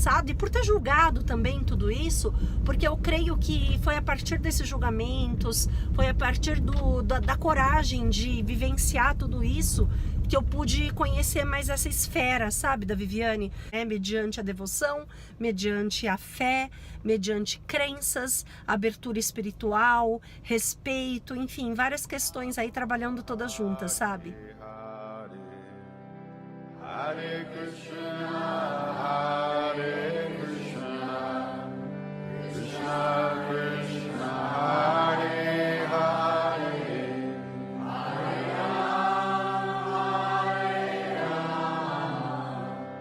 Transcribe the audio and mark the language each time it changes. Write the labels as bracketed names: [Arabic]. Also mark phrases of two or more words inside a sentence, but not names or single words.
[Portuguese] e por ter julgado também tudo isso, porque eu creio que foi a partir desses julgamentos, foi a partir da coragem de vivenciar tudo isso que eu pude conhecer mais essa esfera, sabe, da Viviane, mediante a devoção, mediante a fé, mediante crenças, abertura espiritual, respeito, enfim, várias questões aí trabalhando todas juntas, sabe? [Sanskrit] Hare Krishna, Hare Krishna, Krishna Krishna, Hare Hare, Hare Rama, Hare Rama,